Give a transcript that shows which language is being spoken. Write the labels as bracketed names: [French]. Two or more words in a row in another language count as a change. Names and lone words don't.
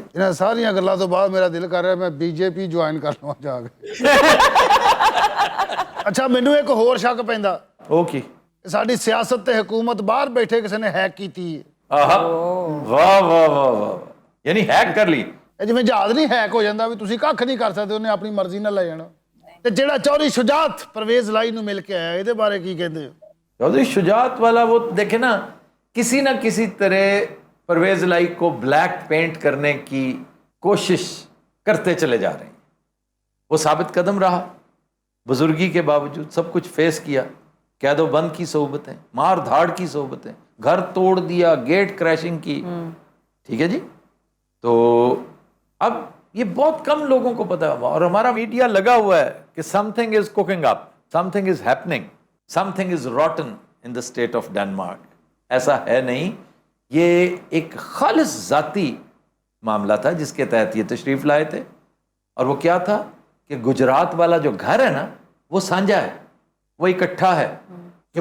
[Punjabi] انہیں ساری گلوں تو بعد میرا دل کر رہا ہے میں بی جے پی جوائن کر لواں جا کے. اچھا مینوں ایک ہور شک پیندا اوکے ساری سیاست تے حکومت باہر بیٹھے کسی نے ہیک کیتی ہے. واہ واہ واہ واہ، یعنی ہیک کر لی. جویں جہاز نہیں ہیک ہو جاتا بھی تسی کھ نہیں کر سکتے، انہیں اپنی مرضی نال لے جانا. تے جیڑا چوہدری شجاعت پرویز لائی نو مل کے آیا یہ بارے کی کہندے ہو؟ [Urdu] چودھری شجاعت والا وہ دیکھیں نا، کسی نہ کسی طرح پرویز لائی کو [English] black paint [Urdu] کرنے کی کوشش کرتے چلے جا رہے ہیں. وہ ثابت قدم رہا، بزرگی کے باوجود سب کچھ فیس کیا. قید و بند کی صحبتیں، مار دھاڑ کی صحبتیں، گھر توڑ دیا، [English] gate crashing [Urdu] کی، ٹھیک ہے جی. تو اب یہ بہت کم لوگوں کو پتا ہے اور ہمارا میڈیا لگا ہوا ہے کہ [English] something is cooking up, something is happening, something is rotten in the state of Denmark. [Urdu] ایسا ہے نہیں, یہ ایک خالص ذاتی معاملہ تھا جس کے تحت یہ تشریف لائے تھے. اور وہ کیا تھا کہ گجرات والا جو گھر ہے نا وہ سانجا ہے, وہ اکٹھا ہے کہ